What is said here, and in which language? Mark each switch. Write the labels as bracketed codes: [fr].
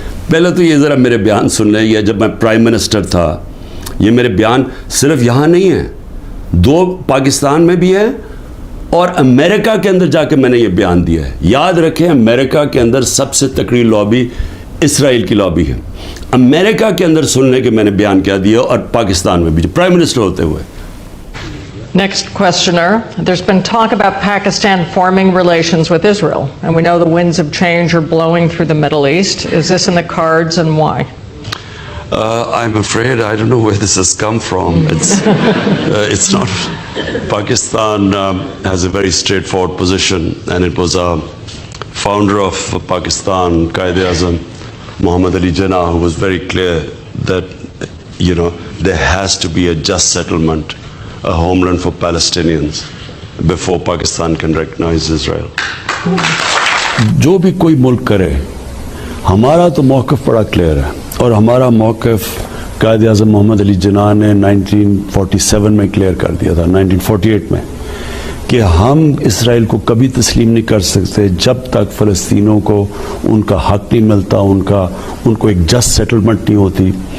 [ur] پہلے تو یہ ذرا میرے بیان سن لیں, یہ جب میں پرائم منسٹر تھا, یہ میرے بیان صرف یہاں نہیں ہیں, 2 پاکستان میں بھی ہے اور امریکہ کے اندر جا کے میں نے یہ بیان دیا ہے. یاد رکھیں امریکہ کے اندر سب سے تکڑی لابی اسرائیل کی لابی ہے. امریکہ کے اندر سن لیں کہ میں نے بیان کیا دیا, اور پاکستان میں بھی پرائم منسٹر ہوتے ہوئے. [en] Next questioner. There's been talk about Pakistan forming relations with Israel, and we know the winds of change are blowing through the Middle East. Is this in the cards, and why? I'm afraid I don't know where this has come from. It's not. Pakistan has a very straightforward position, and it was a founder of Pakistan, Quaid-e-Azam Muhammad Ali Jinnah, who was very clear that there has to be a just settlement, a homeland for Palestinians before Pakistan can recognize Israel. [ur] جو بھی کوئی ملک کرے, ہمارا تو موقف بڑا clear ہے, اور ہمارا موقف قائد اعظم محمد علی جناح نے 1947 میں کلیئر کر دیا تھا, 1948 میں, کہ ہم اسرائیل کو کبھی تسلیم نہیں کر سکتے جب تک فلسطینوں کو ان کا حق نہیں ملتا, ان کو ایک جسٹ سیٹلمنٹ نہیں ہوتی.